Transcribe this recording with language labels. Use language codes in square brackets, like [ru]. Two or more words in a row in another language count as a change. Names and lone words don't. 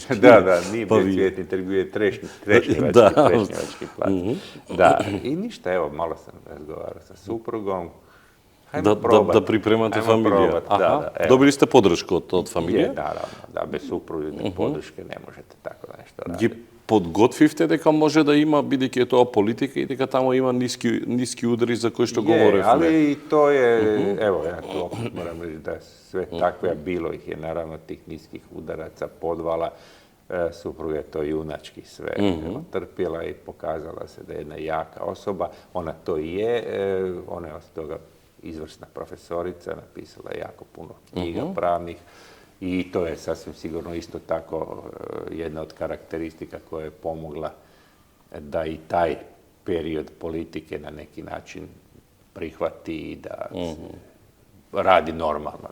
[hr] Da, nije bio Cvetni trg, bio je Trešnjevački plac. Da, i ništa, evo, malo sam razgovarao sa suprugom. Da pripremate familiju. Dobili ste podršku od familije? Je, naravno, da, bez supružne podrške ne možete tako nešto raditi. [mk] Ги подготвивте дека може да има, бидејќи е тоа политика и дека тамо има ниски удари за кои што говоревме. [hr] Ali i to je, evo, ja to opet moram reći da sve takve, a bilo ih je naravno tih niskih udaraca, podvala, supruga je to junački sve trpjela i pokazala se da je jedna jaka osoba. Ona to i je, ona je od toga izvrsna profesorica, napisala je jako puno knjiga pravnih i to je sasvim sigurno isto tako jedna od karakteristika koja je pomogla da i taj period politike na neki način prihvati i da radi normalno.